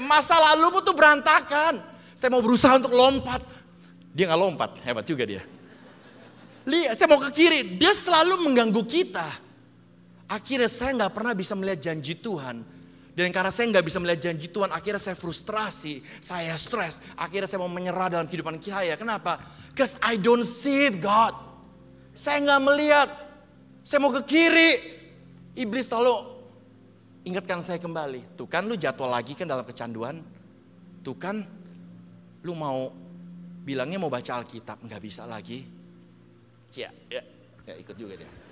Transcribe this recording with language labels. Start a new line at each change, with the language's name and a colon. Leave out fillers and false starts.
Indonesian: Masa lalumu tuh berantakan. Saya mau berusaha untuk lompat. Dia gak lompat. Hebat juga dia. Lihat, saya mau ke kiri, dia selalu mengganggu kita. Akhirnya saya gak pernah bisa melihat janji Tuhan. Dan karena saya gak bisa melihat janji Tuhan, akhirnya saya frustrasi, saya stres. Akhirnya saya mau menyerah dalam kehidupan saya. Kenapa?
English: Because I don't see it, God.
Indonesian: Saya gak melihat. Saya mau ke kiri. Iblis selalu ingatkan saya kembali. Tuh kan lu jatuh lagi kan dalam kecanduan. Tuh kan lu mau bilangnya mau baca Alkitab, gak bisa lagi. Ya, ikut juga dia.